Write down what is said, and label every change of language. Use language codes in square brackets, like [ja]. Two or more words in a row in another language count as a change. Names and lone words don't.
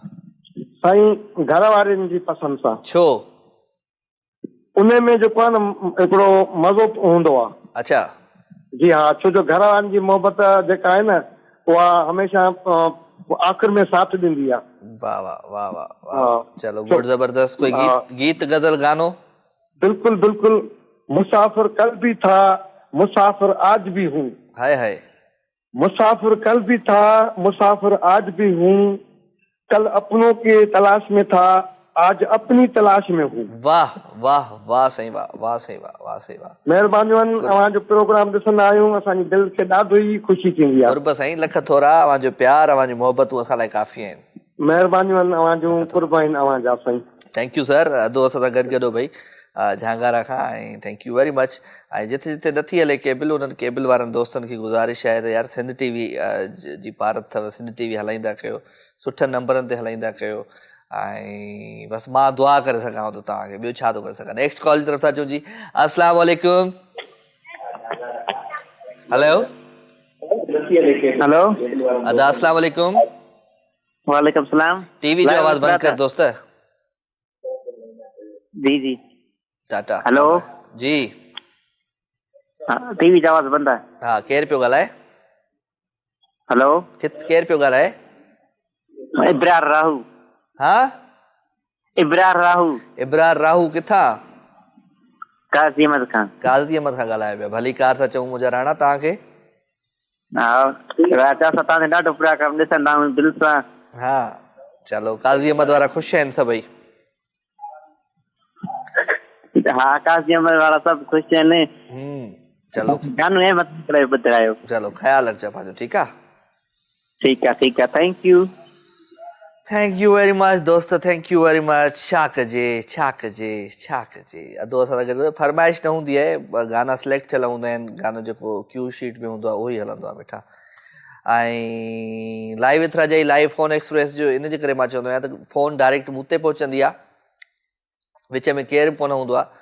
[sd] साईं घर वारनि जी पसंदि सां। छो? उन में जेको आहे न हिकिड़ो मज़ो हूंदो आहे। अच्छा जी हा, छो जो घर वारनि जी मोहबत जेका आहे न उहा हमेशह आख़िर में साथ ॾींदी आहे। वाह वाह वाह वाह वाह, [hi] चलो गुड, जबरदस्त। कोई गीत गजल गानो? बिल्कुल बिल्कुल, मुसाफिर कल भी था, मुसाफिर आज भी हूँ। हाय हाय। मुसाफिर कल भी था, मुसाफिर आज भी हूँ, कल अपनों के तलाश में था, आज अपनी तलाश में हूँ। [sd] वाह वाह वाह साईं, वाह वाह साईं, वाह वाह साईं, वाह। महिरबानियूं आहिनि, अव्हांजो प्रोग्राम ॾिसंदा आहियूं, असांजी दिलि खे ॾाढो ई ख़ुशी थींदी आहे। कुर्ब साईं, लख थोरा, अव्हांजो प्यार, अव्हांजी मोहबतूं असां लाइ काफ़ी आहिनि। महिरबानियूं आहिनि अव्हांजूं, कुर्ब आहिनि अव्हांजा साईं। [en] thank you sir, [sd] अदो असां सां गॾु भई झांगारा खां, ऐं [en] thank you very much. [sd] ऐं जिथे जिथे नथी हले केबल, उन्हनि केबल वारनि दोस्तनि खे गुज़ारिश आहे त यार सिंध टीवी जी पारत अथव, सिंध टीवी हलाईंदा कयो, सुठनि नंबरनि ते हलाईंदा कयो। ऐं बसि मां दुआ करे सघां थो तव्हांखे, ॿियो छा थो करे सघां। [en] next call [sd] जी तरफ़ सां अचूं जी। अस्सलाम वालेकुम। हेलो हेलो, अदा, अस्सलाम वालेकुम। वालेकुम सलाम। टीवी जो आवाज़ बंद कर दोस्त। जी जी, टाटा। हेलो जी, टीवी जो आवाज़ बंद आहे। हाँ, केर पियो ॻाल्हाए? हेलो, केर पियो ॻाल्हाए? इब्रार राहू। हाँ, इब्रार राहू। इब्रार राहू किथां? काज़ी अहमद खां। काज़ी अहमद खां ॻाल्हाए पिया, भली कार सां चऊं मुंहिंजा राणा तव्हांखे। हा, तव्हांखे ॾाढो प्रोग्राम ॾिसंदा आहियूं दिलि सां। हाँ, चलो, काज़ी अहमद वारा ख़ुशि आहिनि सभई? हाँ, काज़ी अहमद वारा सभु ख़ुशि आहिनि। चलो, गानो अहमद करे ॿुधायो। चलो, ख़्यालु रखिजो पंहिंजो, ठीकु आहे? ठीकु आहे, [en] thank you very much दोस्त, thank you very much. [sd] छा कजे छा कजे छा कजे, अदो असां सां गॾु। फरमाइश न हूंदी आहे, गाना सिलेक्ट थियल हूंदा आहिनि, गानो जेको [en] cue sheet [sd] में हूंदो आहे उहो ई हलंदो आहे मिठा। ऐं [en] live with [sd] राजाई, [en] live phone express [sd] जो इन जे करे मां चवंदो आहियां त [en] phone direct [sd] मूं ते पहुचंदी आहे, विच में केरु कोन हूंदो आहे।